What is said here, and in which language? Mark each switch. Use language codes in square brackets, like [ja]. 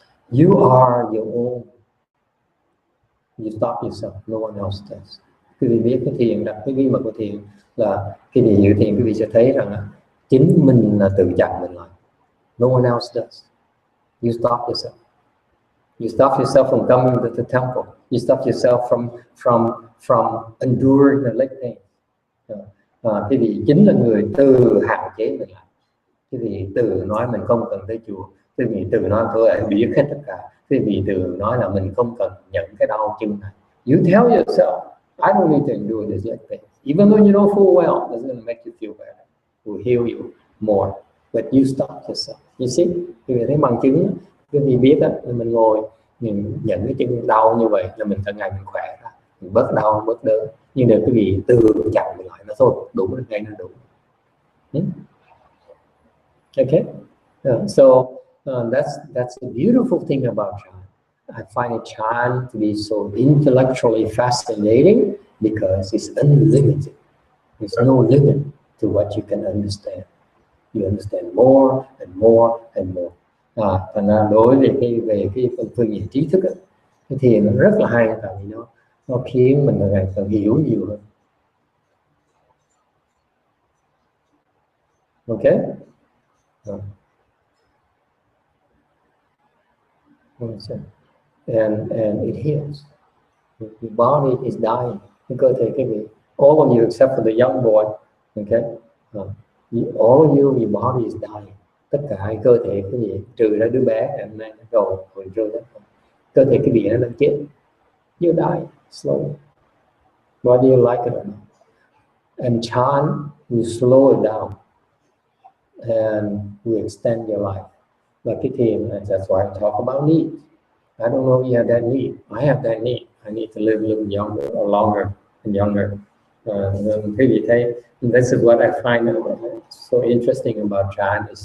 [en] You are your own. You stop yourself. No one else does. [vi] Quý vị biết cái thiền, đặt cái bí mật của thiền là khi đi hiểu thiền, quý vị sẽ thấy rằng chính mình là tự chặn mình lại. [en] No one else does. You stop yourself. You stop yourself from coming to the temple. You stop yourself from enduring the leg pain. [vi] Quý vị chính là người tự hạn chế mình lại. Quý vị tự nói mình không cần tới chùa. Quý vị tự nói tôi đã biết hết tất cả. Quý vị tự nói là mình không cần nhận cái đau chân này. [en] You tell yourself, I don't need to endure this leg pain. Even though you know full well, it's going to make you feel better. It will heal you more. But you stop yourself. You see? [vi] Quý vị thấy bằng chứng, quý vị biết đó, mình ngồi, mình nhận cái chân đau như vậy là mình càng ngày mình khỏe ra. Mình bớt đau, bớt đớn. Nhưng nếu quý vị tự chặn mình lại, nó thôi, đủ được ngay nó đủ. [en] Okay? So that's the beautiful thing about Chan. I find Chan to be so intellectually fascinating because it's unlimited. There's no limit to what you can understand. You understand more and more and more. [vi] Thành ra đối về cái phương diện trí thức ấy, cái thiền nó rất là hay, tại vì nó khiến mình ngày càng hiểu nhiều hơn. [en] Okay? And it heals. The body is dying. [vi] Cái cơ thể cái vị, [en] all of you except for the young boy, okay? All of you, your body is dying. [vi] Tất cả cơ thể cái gì trừ ra đứa bé hôm nay nó rồi rơi đó. Cơ thể cái vị nó đang chết. [en] You die slowly. Whether you like it or not. And Chan, you slow it down and you extend your life. [vi] Và cái thiền, [en] that's why I talk about need. I don't know if you have that need. I have that need. I need to live a little younger or longer and younger. [vi] Quý vị thấy, [en] this is what I find so interesting about Chan.